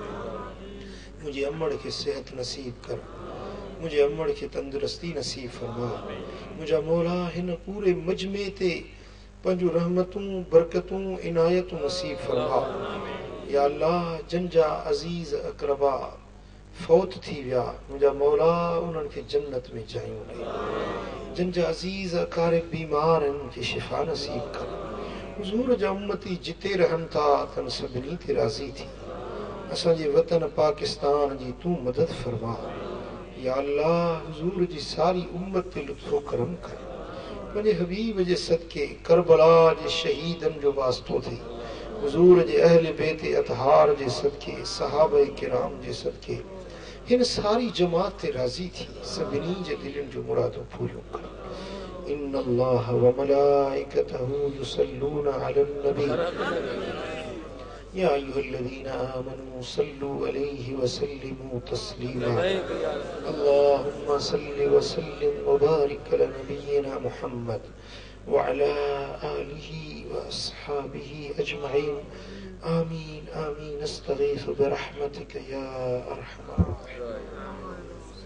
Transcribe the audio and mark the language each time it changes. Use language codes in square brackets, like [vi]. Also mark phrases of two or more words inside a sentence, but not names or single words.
[sd] मुंहिंजे अमड़ खे सिहत नसीब कर मुंहिंजे अमड़ खे तंदुरुस्ती नसीब फरमा मुंहिंजा मौला हिन पूरे मजमे ते पंहिंजूं रहमतूं बरकतूं इनायतूं नसीब फरमा [ar] يا الله [sd] जिन जा अज़ीज़ अक़रबा फौत थी विया मुंहिंजा मौला उन्हनि खे जन्नत में जायूं ॾे जिन जा अज़ीज़ अकारिब बीमार आहिनि उन्हनि खे शिफ़ा नसीब कर हुज़ूर जा उम्मती जिते रहनि था तन सभिनी ते राज़ी थी असांजे वतन पाकिस्तान जी तूं मदद फरमा [ar] يا الله [sd] हुज़ूर जी सारी उम्मत ते लुत्फ़ो करम कर पंहिंजे हबीब जे सदके करबला जे शहीदनि जो वास्तो थी हुज़ूर जे अहले बैत अतहार जे सदके सहाबा किराम जे सदके हिन सारी जमात ते राज़ी थी सभिनी जे दिलनि जो मुरादूं पूरियूं कर [ar] إن الله وملائكته يصلون على النبي يا أيها الذين آمنوا صلوا عليه وسلموا تسليما اللهم صل وسلم وبارك على نبينا محمد وعلى آله وأصحابه أجمعين آمين آمين نستغيث برحمتك يا أرحم الراحمين.